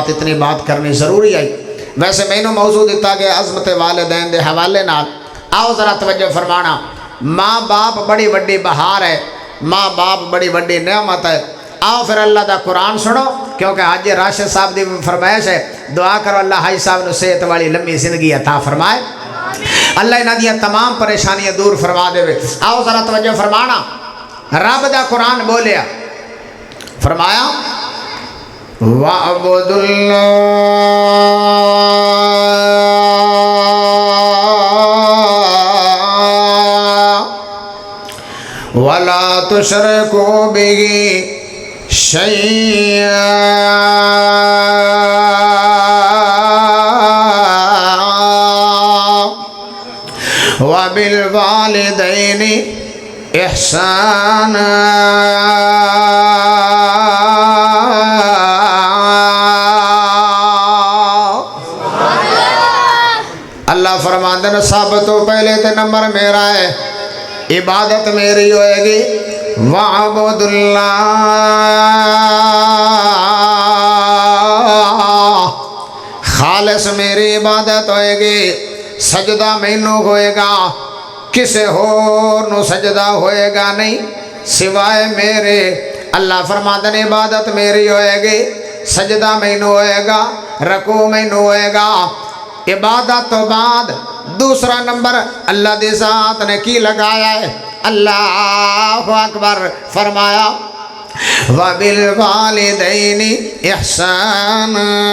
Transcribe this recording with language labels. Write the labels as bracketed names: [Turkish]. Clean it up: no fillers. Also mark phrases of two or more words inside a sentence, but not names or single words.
[Punjabi] اتنی بات کرنی ضروری آئی ویسے میں نے موضوع دیتا کہ عظمت والدین دے حوالے نال آؤ ذرا توجہ فرمانا ماں باپ بڑی وڈی بہار ہے ماں باپ بڑی وڈی نعمت ہے آؤ پھر اللہ دا قرآن سنو کیونکہ حاجی راشد صاحب دی فرمائش ہے دعا کرو اللہ حاجی صاحب نے صحت والی لمبی زندگی عطا فرمائے اللہ انہاں دیاں تمام پریشانیاں دور فرما دے آؤ ذرا توجہ فرمانا رب دا قرآن بولیا فرمایا وَعْبُدُ [Arabic] اللَّهَ وَلَا تُشْرِكُوا بِهِ شَيْئًا وَبِالْوَالِدَيْنِ إِحْسَانًا [Punjabi] اللہ فرماندن سب تو پہلے تے نمبر میرا ہے عبادت میری ہوئے گی وَعْبُدُ اللَّهَ خالص میری عبادت ہوئے گی سجدہ مینو ہوئے گا کسے ہور نو سجدہ ہوئے گا نہیں سوائے میرے اللہ فرماندن عبادت میری ہوئے گی سجدہ مینو ہوئے گا رکوع مینو ہوئے گا عبادت تو بعد دوسرا نمبر اللہ دی ذات نے کی لگایا ہے اللہ اکبر فرمایا [Arabic] وَبِالْوَالِدَيْنِ إِحْسَانًا